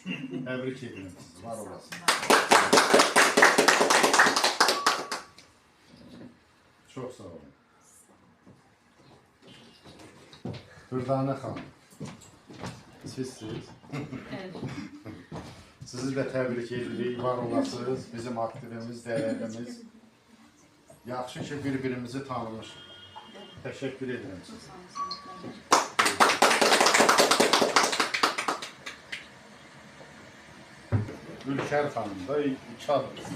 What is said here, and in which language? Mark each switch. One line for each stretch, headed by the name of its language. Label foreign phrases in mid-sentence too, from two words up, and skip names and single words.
Turkish: Tebrik ederim sizi, var olasın. Çok sağ olun. Dürdane Hanım. Sizsiniz. Evet.
Azerbaijani: Sizi de təbrik edirik, var olasınız. Bizim aktivimiz, dəyərimiz. Yaxşı ki, bir-birimizi tanımışıq. Təşəkkür edirəm sizə. Ülker Hanım da iki adım.